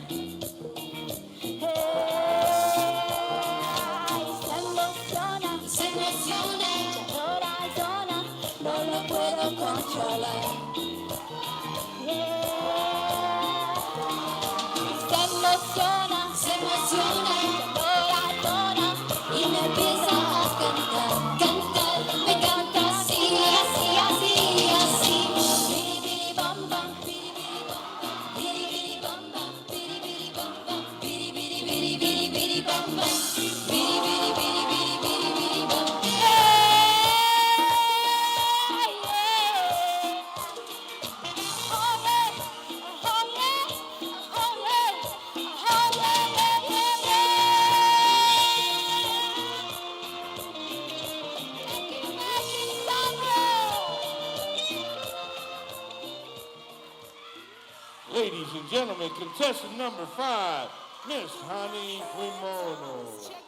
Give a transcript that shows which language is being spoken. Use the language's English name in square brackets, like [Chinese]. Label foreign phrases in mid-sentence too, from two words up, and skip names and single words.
[Spanish] Hey, se emociona, ya no razona, no lo puedo controlar. Se emociona, ya no razona y me empieza a cantar, me canta así, así, así, así. Biri biri bam bam, biri biri bam bam, biri biri bam bam, biri biri biri biri biri bam bam, biri biri biri biri biri biri bam. [English] Hey, yeah. Oh yeah, oh yeah, oh yeah, oh yeah, yeah, yeah, Ladies and gentlemen, contestant number 5, Miss Hani Fuimono.